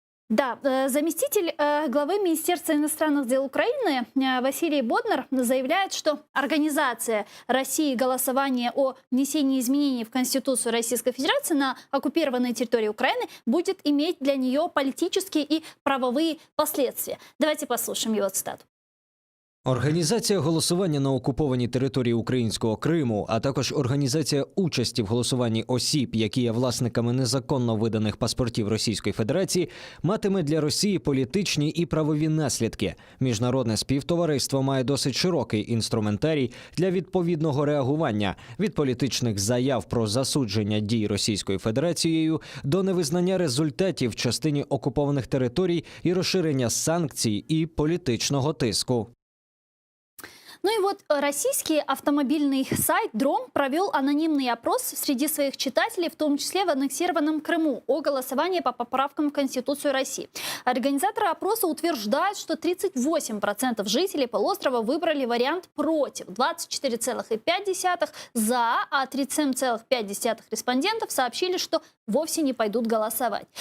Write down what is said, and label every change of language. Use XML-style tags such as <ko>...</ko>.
<ru>Да, заместитель главы Министерства иностранных дел Украины Василий Боднар заявляет, что организация России голосования о внесении изменений в Конституцию Российской Федерации на оккупированной территории Украины будет иметь для нее политические и правовые последствия. Давайте послушаем его цитату.</ru> <uk>Організація голосування на окупованій території українського Криму, а також організація участі в голосуванні осіб, які є власниками незаконно виданих паспортів Російської Федерації, матиме для Росії політичні і правові наслідки. Міжнародне співтовариство має досить широкий інструментарій для відповідного реагування – від політичних заяв про засудження дій Російською Федерацією до невизнання результатів в частині окупованих територій і розширення санкцій і політичного тиску.</uk> <ru>Ну и вот российский автомобильный сайт «Дром» провел анонимный опрос среди своих читателей, в том числе в аннексированном Крыму, о голосовании по поправкам в Конституцию России. Организаторы опроса утверждают, что 38% жителей полуострова выбрали вариант «против», 24,5% «за», а 37,5% респондентов сообщили, что вовсе не пойдут голосовать.</ru>